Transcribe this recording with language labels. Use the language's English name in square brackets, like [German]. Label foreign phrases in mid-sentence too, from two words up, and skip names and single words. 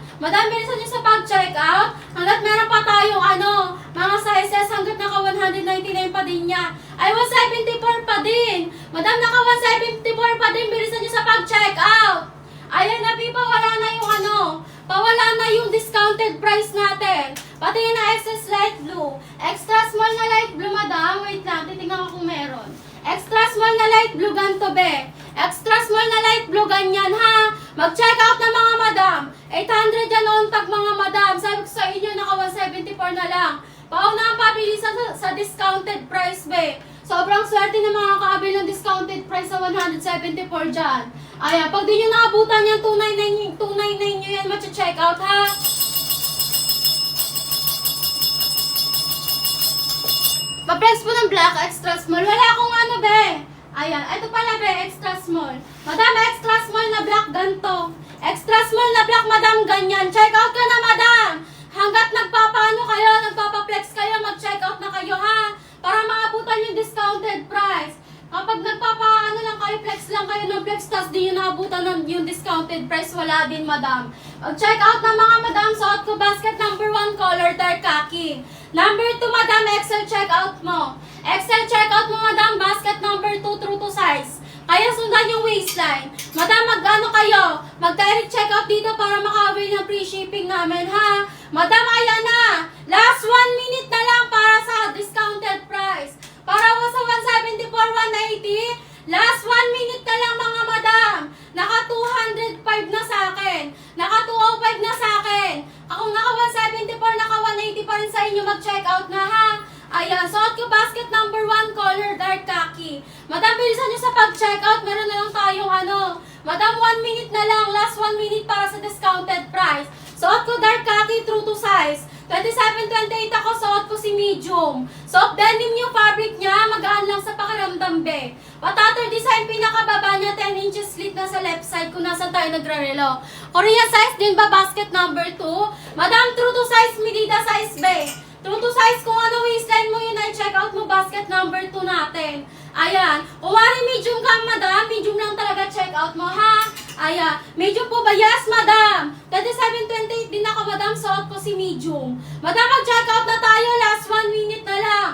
[Filipino] Madam, bilisan nyo sa pag-check out. Hanggat meron pa tayong, mga sizes, hanggat naka 199 pa din niya. Ay, 174 pa din. Madam, naka 174 pa din. Bilisan nyo sa pag-check out. Ayan, nabiba, wala na yung pawala na yung discounted price natin. Pati yun na excess [English] light blue. Extra small [Filipino] na [English] light blue, [Filipino] madam. Wait lang, titignan ko kung meron. [English] Extra small [Filipino] na [English] light blue, [Filipino] ganto, be. [English] Extra small [Filipino] na [English] light blue, [Filipino] ganyan, ha? Mag-check out na mga madam. 800 yan [English] on tag, [Filipino] mga madam. Sabi ko sa inyo, naka 174 na lang. Pauna ang pabili sa [English] discounted price, [Filipino] be. Sobrang swerte na mga kaabil ng [English] discounted price [Filipino] sa 174 dyan. Ayan, pag di nyo naabutan yan, 299 nyo yan, matcha-check out, ha? Pa-press po ng black, [English] extra small. [Filipino] Wala akong be. Ayan, ito pala, be, [English] extra small. [Filipino] Madam, [English] extra small [Filipino] na black, ganto. [English] Extra small [Filipino] na black, madam, ganyan. Check out ka na, madam. Hanggat nagpapaano kayo, nagpapaplex kayo, mag-check out na kayo, ha? Para maabutan yung [English] discounted price. [Filipino] Kapag nagpapaano lang kayo, flex lang kayo ng flex, tas di nyo naabutan yung [English] discounted price, [Filipino] wala din, madam. Mag-check out na mga madam, suot ko [English] basket number 1, color dark khaki. [Filipino] Number 2, madam, [English] XL check out [Filipino] mo. [English] XL check out [Filipino] mo, madam, [English] basket number 2, true to size. [Filipino] Kaya sundan yung waistline. Madam, kayo? Mag-direct check out dito para maka-avail ng [English] free shipping [Filipino] namin, ha? Madam, ayan na. [English] Last 1 minute [Filipino] na lang para sa [English] discounted price. [Filipino] Para sa 174, 180. [English] Last 1 minute [Filipino] na lang, mga madam. Naka 205 na sa akin. Naka 205 na sa akin. Ako naka 174, naka 180 pa rin sa inyo. Mag-check out na, ha? Ayan, suot ko [English] basket number 1, color dark khaki. [Filipino] Madam, bilisan nyo sa pag-check out. Meron na lang tayong Madam, 1 minute na lang. [English] Last 1 minute [Filipino] para sa [English] discounted price. [Filipino] Suot ko [English] dark khaki, true to size. [Filipino] 27-28 ako, suot ko si medium. [English] Soft denim [Filipino] yung fabric niya, magaan lang sa pakiramdam, be. Patater design, pinakababa niya, 10 inches slit na sa [English] left side [Filipino] kung nasan tayo nagrarelo. Korea size din ba, [English] basket number 2? [Filipino] Madam, [English] true to size, [Filipino] medida size, be. [English] True to size, [Filipino] kung ano waistline mo yun ay check out mo, [English] basket number 2 [Filipino] natin. Ayan. Kung wari medium ka, madam, medium lang talaga check out mo, ha? Ayan. Medium po ba? Yes, madam. 27-28 din ako, madam. Suot ko si medium. Madam, mag-check out na tayo. Last 1 minute na lang.